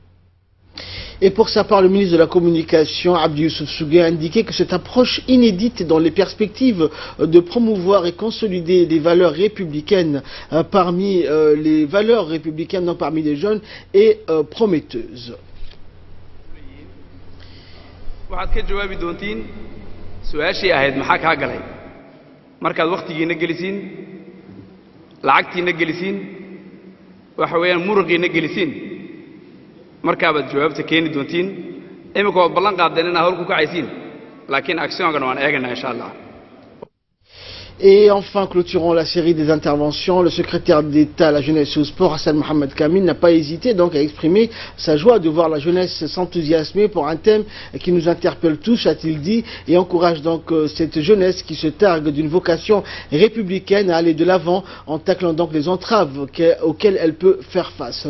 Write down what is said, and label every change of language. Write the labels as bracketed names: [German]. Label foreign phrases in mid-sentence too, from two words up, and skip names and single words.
[French] Et pour sa part, le ministre de la Communication, Abdi Sougué, a indiqué que cette approche inédite dans les perspectives de promouvoir et consolider les valeurs républicaines parmi les valeurs républicaines, non parmi les jeunes, est prometteuse. [Somali] markaabaad jawaabta keeni doontiin imika waa ballan qaadeen inaad hor ku kacaysiin laakiin actionkan waan eeganaa [Arabic] إن شاء الله. [French] Et enfin, clôturons la série des interventions, le secrétaire d'État à la jeunesse et au sport, Hassan Mohamed Kamil, n'a pas hésité donc à exprimer sa joie de voir la jeunesse s'enthousiasmer pour un thème qui nous interpelle tous, a-t-il dit, et encourage donc cette jeunesse qui se targue d'une vocation républicaine à aller de l'avant en taclant donc les entraves auxquelles elle peut faire face.